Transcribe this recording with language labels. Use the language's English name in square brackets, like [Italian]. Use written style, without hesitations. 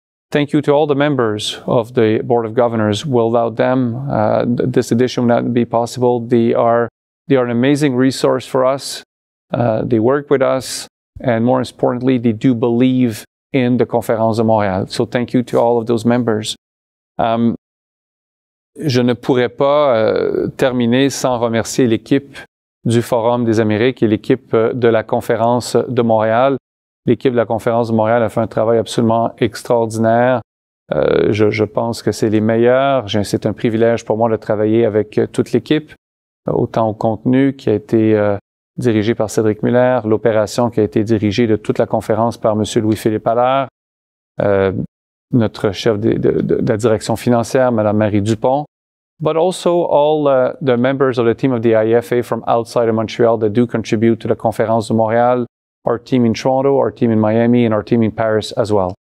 [English] Thank you to all the members of the Board of Governors. Without them, this edition would not be possible. They are an amazing resource for us. They work with us, and more importantly, they do believe in the Conférence de Montréal. So thank you to all of those members. [French] Je ne pourrais pas terminer sans remercier l'équipe du Forum des Amériques et l'équipe de la Conférence de Montréal. L'équipe de la Conférence de Montréal a fait un travail absolument extraordinaire. Je pense que c'est les meilleurs. C'est un privilège pour moi de travailler avec toute l'équipe, autant au contenu qui a été dirigé par Cédric Muller, l'opération qui a été dirigée de toute la conférence par M. [English] Louis-Philippe Allaire, [French] notre chef de la direction financière, [English] Mme Marie Dupont, but also all the members of the team of the IFA from outside of Montreal that do contribute to the Conférence de Montréal, our team in Toronto, our team in Miami, and our team in Paris as well.